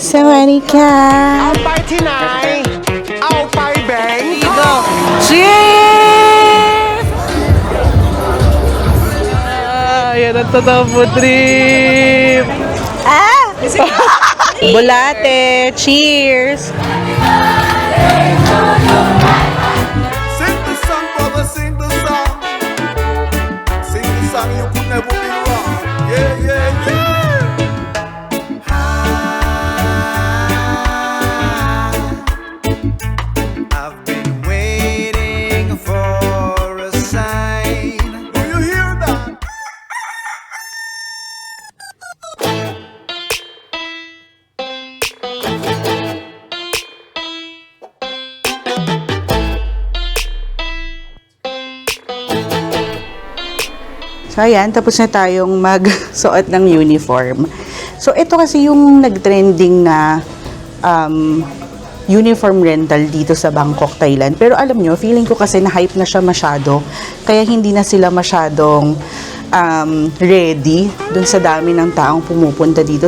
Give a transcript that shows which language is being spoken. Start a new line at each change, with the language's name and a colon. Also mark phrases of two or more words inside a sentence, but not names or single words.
Thai: สวัสดีค่ะ เอาไปที่ไหน เอาไปแบงคอก
Filipino: Cheers! Yan ang totoo
English: food trip.
Filipino: Bulate,
English: cheers! Sing the song, brother, sing the song. Sing the song, you could never be wrong. Yeah, yeah, yeah. I've been waiting for a sign. Do you hear that?
Filipino: So ayan, tapos na tayong magsuot ng uniform. So ito kasi yung nag-trending na
English: uniform rental
Filipino: dito sa Bangkok, Thailand. Pero alam nyo, feeling ko kasi na-hype na siya masyado. Kaya hindi na sila masyadong ready dun sa dami ng taong pumupunta dito.